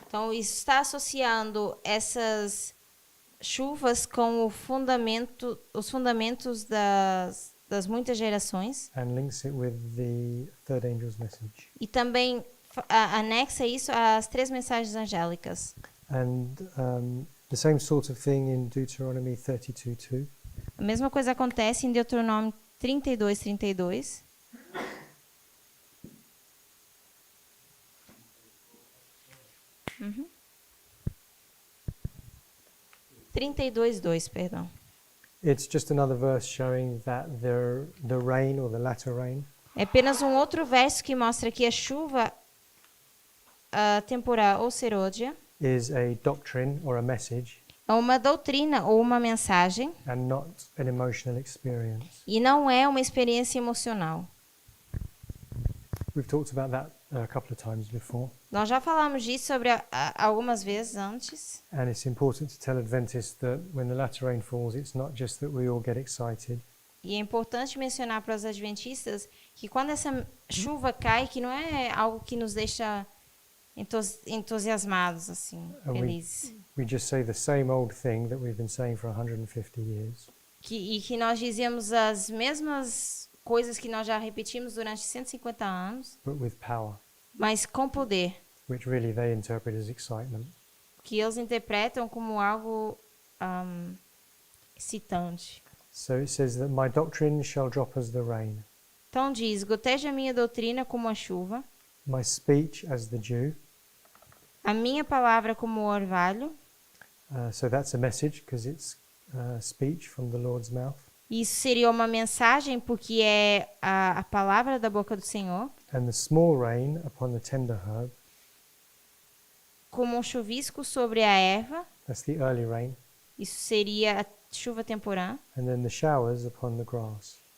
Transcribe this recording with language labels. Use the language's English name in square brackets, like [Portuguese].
[Portuguese] Então, isso está associando essas chuvas com os fundamentos das muitas gerações [English] and links it with the third angel's message. [Portuguese] e também anexa isso às 3 mensagens angélicas. [English] And the same sort of thing in Deuteronomy 32:2. [Portuguese] A mesma coisa acontece em Deuteronômio 32:32. Uhum. 32:2, perdão. [English] It's just another verse showing that the rain or the latter rain [Portuguese] É apenas um outro verso que mostra que a chuva temporal ou serôdia [English] is a doctrine or a message [Portuguese] é uma doutrina ou uma mensagem [English] and not an emotional experience. [Portuguese] e não é uma experiência emocional. [English] We've talked about that a couple of times before, [Portuguese] Nós já falamos disso sobre algumas vezes antes. [English] and it's important to tell Adventists that when the latter rain falls, it's not just that we all get excited, [Portuguese] E é importante mencionar para os adventistas que quando essa chuva cai, que não é algo que nos deixa entusiasmados, assim, felizes. [English] we just say the same old thing that we've been saying for 150 years. [Portuguese] E que nós dizemos as mesmas coisas que nós já repetimos durante 150 anos, [English] But with power, [Portuguese] mas com poder, [English] which really they interpret as excitement. [Portuguese] que eles interpretam como algo excitante. [English] So it says that my doctrine shall drop as the rain, [Portuguese] Então diz, goteja a minha doutrina como a chuva, [English] my speech as the dew. [Portuguese] a minha palavra como o orvalho. [English] So that's a message because it's speech from the Lord's mouth. [Portuguese] Isso seria uma mensagem porque é a palavra da boca do Senhor, [English] And the small rain upon the tender herb, [Portuguese] como um chuvisco sobre a erva. [English] that's the early rain. [Portuguese] Isso seria a chuva temporã. [English] And then the showers upon the grass.